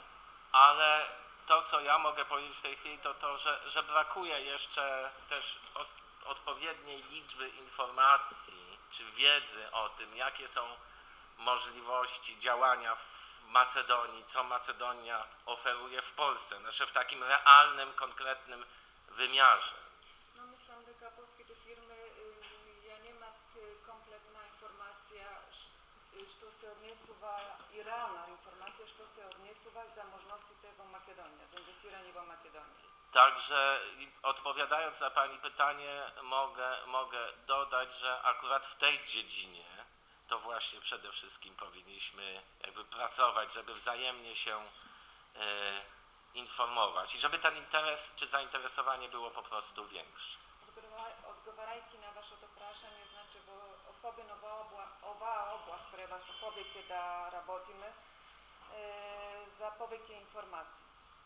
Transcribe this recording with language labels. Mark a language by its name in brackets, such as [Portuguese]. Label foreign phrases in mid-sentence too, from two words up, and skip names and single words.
[Polish] ale to, co ja mogę powiedzieć w tej chwili, to to, że brakuje jeszcze też odpowiedniej liczby informacji czy wiedzy o tym, jakie są możliwości działania w Macedonii, co Macedonia oferuje w Polsce, znaczy w takim realnym, konkretnym wymiarze. [Macedonian] но мислам дека полските фирми ја немат комплетна информација што се однесува и реална информација што се однесува за можностите во Македонија, за инвестирање во Македонија. [Polish] Także odpowiadając na Pani pytanie, mogę dodać, że akurat w tej dziedzinie to właśnie przede wszystkim powinniśmy jakby pracować, żeby wzajemnie się informować i żeby ten interes czy zainteresowanie było po prostu większe. [Macedonian] Одговарајќи на вашето прашање, значи особено во оваа област треба повеќе да работиме за повеќе информации.